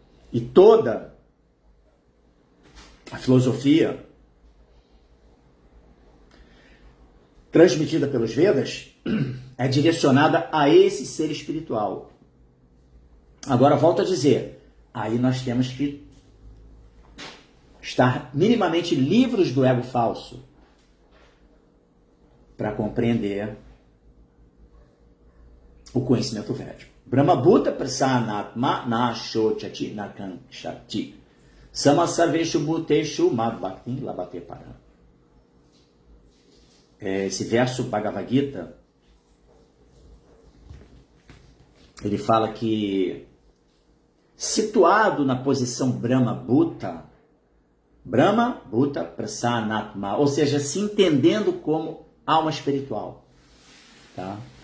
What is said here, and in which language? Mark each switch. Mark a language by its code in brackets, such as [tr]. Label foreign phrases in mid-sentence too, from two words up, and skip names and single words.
[pt] e toda a filosofia transmitida pelos Vedas é direcionada a esse ser espiritual. Agora, volto a dizer, aí nós temos que estar minimamente livres do ego falso para compreender o conhecimento védico. [sa] ब्रह्म भूत प्रसन्नात्मा न शोचति नकाङ्क्षति समःसर्वेषु भूतेषु मद् भक्ति लभते परम्. [pt] Esse verso Bhagavad Gita, ele fala que, situado na posição [sa] ब्रह्म भूत प्रसन्नात्मा, [pt] ou seja, se entendendo como alma espiritual, tá?